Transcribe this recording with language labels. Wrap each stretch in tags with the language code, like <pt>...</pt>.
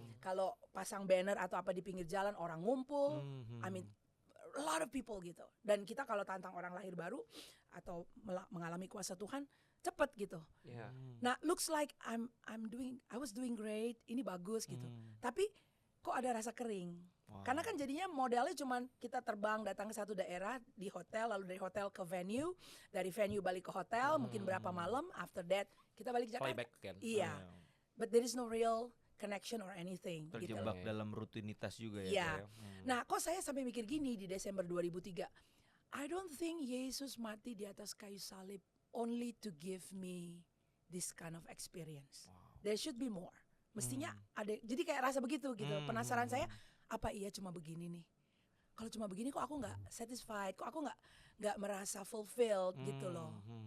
<id>Kalau pasang banner atau apa di pinggir jalan orang ngumpul.</id> <en>I mean a lot of people</en> <id>gitu. Dan kita kalau tantang orang lahir baru atau mengalami kuasa Tuhan cepet gitu.</id> <en>Nah, looks like I was doing great.</en> <id>Ini bagus gitu. Tapi kok ada rasa kering? Karena kan jadinya modelnya cuman kita terbang datang ke satu daerah di hotel, lalu dari hotel ke venue, dari venue balik ke hotel, mungkin berapa malam.</id> <en>After that</en> <id>kita balik ke Jakarta.</id> <en>Flyback kan.</en> <id>Iya.</id> <en>But there is no real connection or anything.</en> <id>Terjebak gitu. dalam rutinitas juga ya. Iya. Nah, kok saya sampai mikir gini di Desember 2003.</id> <en>I don't think</en> <id>Yesus mati di atas kayu salib</id> <en>only to give me this kind of experience. There should be more.</en> <id>Mestinya ada. Jadi kayak rasa begitu gitu. Penasaran saya, apa iya cuma begini nih? Kalau cuma begini kok aku nggak satisfied? Kok aku nggak merasa fulfilled gitu loh?</id>